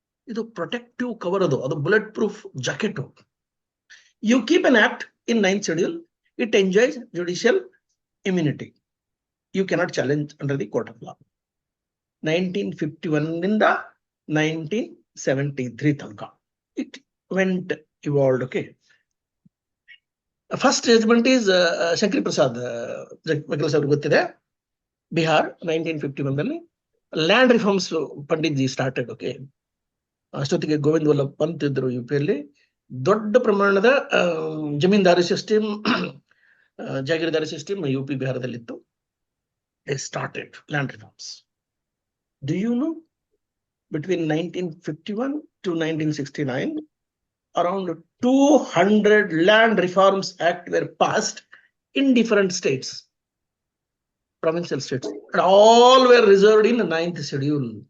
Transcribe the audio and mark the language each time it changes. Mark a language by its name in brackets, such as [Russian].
[Kannada] Idu [English] protective cover, [Kannada] adu [English] bulletproof jacket. You keep an act in 9th schedule, it enjoys judicial immunity. You cannot challenge under the court of law. [Kannada] 1951 ಇಂದ 1973 ತನಕ [English] it went evolved, okay? First judgment is Shankari Prasad, [Kannada] ಗೊತ್ತಿದೆ, [English] ಬಿಹಾರ್ 1951ದಲ್ಲಿ land reforms Pandit ji started, okay? [Kannada] ಅಷ್ಟೊತ್ತಿಗೆ ಗೋವಿಂದ್ ವಲ್ಲಭ್ ಪಂತ್ ಇದ್ರು ಯುಪಿಯಲ್ಲಿ. ದೊಡ್ಡ ಪ್ರಮಾಣದ zamindari system, ಜಾಗೀರ್ದಾರಿ system UP ಬಿಹಾರದಲ್ಲಿತ್ತು. [English] They started land reforms. Do you know, between 1951 to 1969, around 200 land reforms act were passed in different states, provincial states, and all were reserved in the 9th schedule.